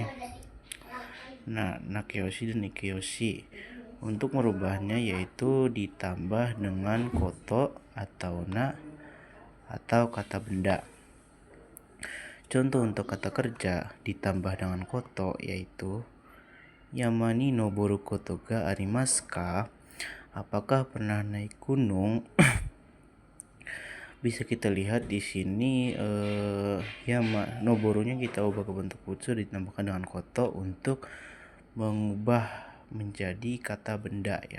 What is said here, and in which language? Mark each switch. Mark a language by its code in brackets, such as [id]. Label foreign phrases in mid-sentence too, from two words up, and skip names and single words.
[id] Nah, nakeyoshi dan ikeyoshi, untuk merubahnya yaitu ditambah dengan koto atau na atau kata benda. Contoh untuk kata kerja ditambah dengan koto yaitu [ja] 山に登ることがありますか? [id] Apakah pernah naik gunung? Bisa kita lihat di sini yama noborunya kita ubah ke bentuk futsu ditambahkan dengan koto untuk mengubah menjadi kata benda ya.